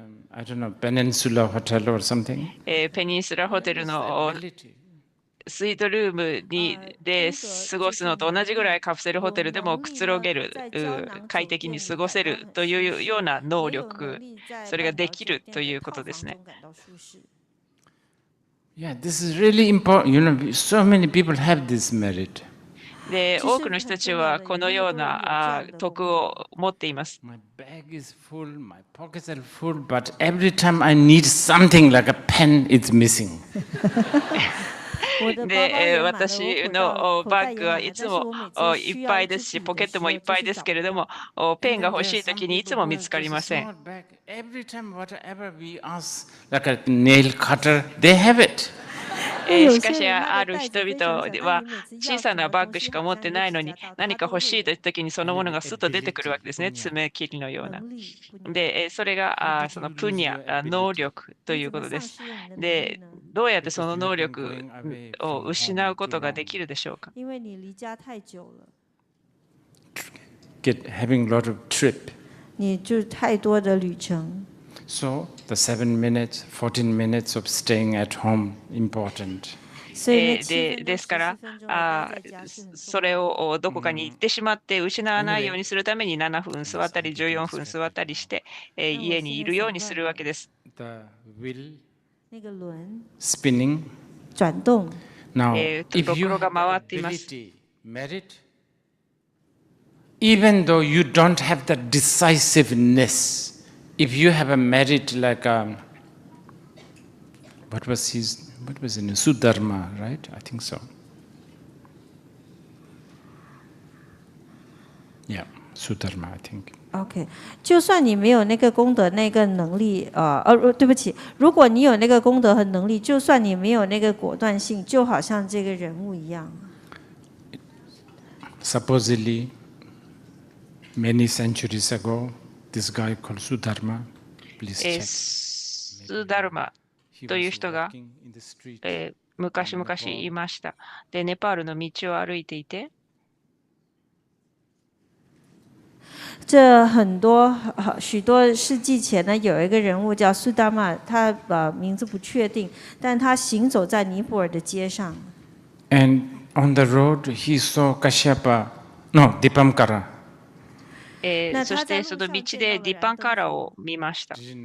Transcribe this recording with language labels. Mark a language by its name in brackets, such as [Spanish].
[English] I don't know, Peninsula Hotel or something. [Japanese] ペニンスラホテルのスイートルームで過ごすのと同じぐらいカプセルホテルでもくつろげる、快適に過ごせるというような能力、それができるということですね。 [English] Yeah, this is really important. So many people have this merit. [Japanese] で、多くの人たちはこのような徳を持っています。 [English] My bag is full, my pockets are full, but every time I need something like a pen, it's missing. [Japanese] で、私のバッグはいつもいっぱいですし、ポケットもいっぱいですけれども、ペンが欲しいときにいつも見つかりません。 [English] Every time, whatever we ask, like a nail cutter, they have it. [Japanese] しかし、ある人々は小さなバッグしか持ってないのに、何か欲しいというときにそのものがすっと出てくるわけですね。爪切りのような。で、それがそのプニャ、能力ということです。で、どうやってその能力を失うことができるでしょうか。 [English] Having a lot of trip. [Chinese] 你就太多的旅程。 [English] So the 7 minutes, 14 minutes of staying at home important. [Japanese] ですから、それをどこかに行ってしまって失わないようにするために7分座ったり14分座ったりして、家にいるようにするわけです。 [English] The wheel spinning. [Chinese] 转動。 [English] Now, if you have ability, merit, even though you don't have the decisiveness, if you have a merit like what was his name? Sudharma, right? I think so. Yeah, Sudharma, I think. [Chinese] OK， 就算你没有那个功德、那个能力，对不起，如果你有那个功德和能力，就算你没有那个果断性，就好像这个人物一样。 [English] Supposedly, many centuries ago, this guy called Sudharma, please check. [Japanese] スダルマという人が、昔々いました。で、ネパールの道を歩いていて、 [Chinese] 这许多世纪前呢，有一个人物叫苏达玛，他名字不确定，但他行走在尼泊尔的街上。 [English] And on the road, he saw Dipamkara. [Japanese] そしてその道でディパンカラを見ました。